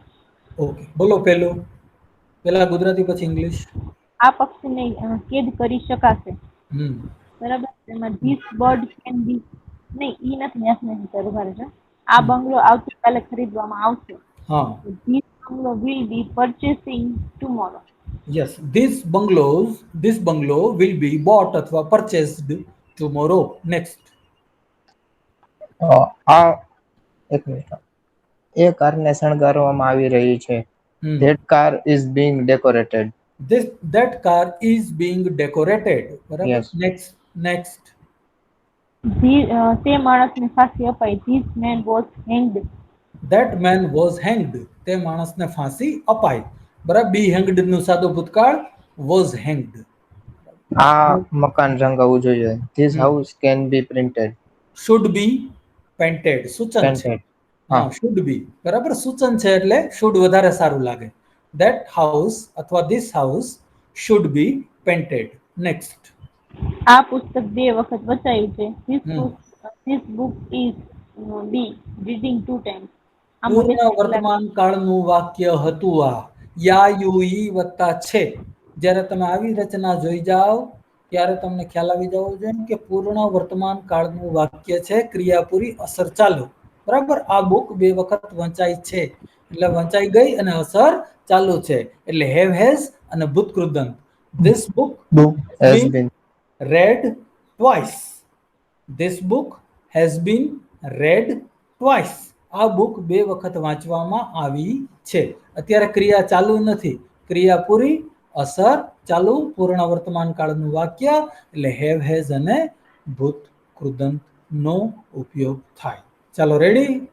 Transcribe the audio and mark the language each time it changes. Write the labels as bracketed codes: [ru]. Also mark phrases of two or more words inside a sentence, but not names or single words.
[gu] ઓકે, બોલો પહેલા ગુજરાતી પછી ઇંગ્લિશ. આ પક્ષીને કેદ કરી શકાશે. હમ બરાબર. એમાં [en] This bird can be, [gu] નહીં ઈ નથી, નેસ નથી સર, ઉભા રહેજો. આ બંગલો આવતીકાલે ખરીદવામાં આવશે. હા, [en] This bungalow will be purchasing tomorrow. યસ, this bungalow will be bought અથવા purchased tomorrow. Next. [gu] આ એક મિનિટ, એ કારને શણગારવામાં આવી રહી છે. હમ [en] That car is being decorated. that car is being decorated. [gu] બરાબર. [en] Yes. next. [gu] તે માણસને ફાંસી અપાઈ. [en] This man was hanged. that man was hanged. [gu] તે માણસને ફાંસી અપાઈ. બરાબર. [en] be hanged [gu] નું સાદો ભૂતકાળ [en] was hanged. [gu] આ મકાન રંગાવવું જોઈએ. [en] This હમ. house can be printed. should be painted. [gu] સૂચન છે. [en] Painted. [gu] હા, હા. [en] should be. [gu] બરાબર. સૂચન છે એટલે should વધારે સારું લાગે. [en] that house અથવા this house should be painted. next. [gu] આ પુસ્તક 2 વખત વચાયું છે. હમ. [en] This book is be reading 2 times. [gu] આ પૂર્ણ મગજ વર્તમાન કાળનું વાક્ય હતું આ. યા યુ ઈ વત્તા છે. જ્યારે તમે આવી રચના જોઈ જાઓ ત્યારે તમને ખ્યાલ આવી જવો જોઈએ કે પૂર્ણ વર્તમાન કાળનું વાક્ય છે, ક્રિયાપૂરી અસર ચાલુ. બરાબર. આ બુક 2 વખત વંચાઈ છે એટલે વંચાઈ ગઈ અને અસર ચાલુ છે એટલે [en] have has [gu] અને ભૂતકૃદંત. [en] This book Book has been. read twice. This book has been read twice. [gu] આ બુક 2 વખત વાંચવામાં આવી છે. અત્યારે ક્રિયા ચાલુ નથી, ક્રિયા પૂરી, અસર ચાલુ, પૂર્ણ વર્તમાન કાળનું વાક્ય એટલે [en] have has [gu] અને ભૂત કૃદંત નો ઉપયોગ થાય. ચાલો, રેડી?